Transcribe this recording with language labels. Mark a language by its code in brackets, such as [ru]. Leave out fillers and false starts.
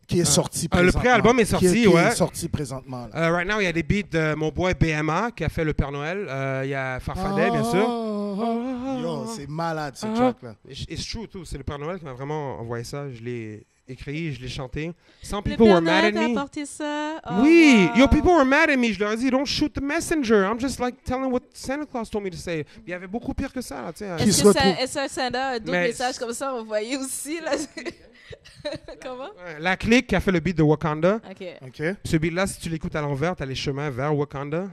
[fr] Qui est sorti présentement. Le pré-album est sorti, ouais. Qui est sorti présentement. [en] Right now, [fr] il y a des beats de mon boy BMA qui a fait le Père Noël. Il y a Farfadet, bien sûr. Yo, c'est malade, ce track-là. [en] It's true, tout. [fr] C'est le Père Noël qui m'a vraiment envoyé ça. Je l'ai écrit, je l'ai chanté. [en] Some people were mad at me. [fr] Apporté ça? Oh, oui, [en] wow. yo, people were mad at me. [fr] Je leur ai dit, [en] don't shoot the messenger. I'm just like telling what Santa Claus told me to say. [fr] Il y avait beaucoup pire que ça, là, tu sais. Est-ce que Santa a d'autres messages comme ça envoyés aussi, là? Comment? Ouais, La Clique qui a fait le beat de Wakanda. OK. OK. Ce beat-là, si tu l'écoutes à l'envers, t'as les chemins vers Wakanda.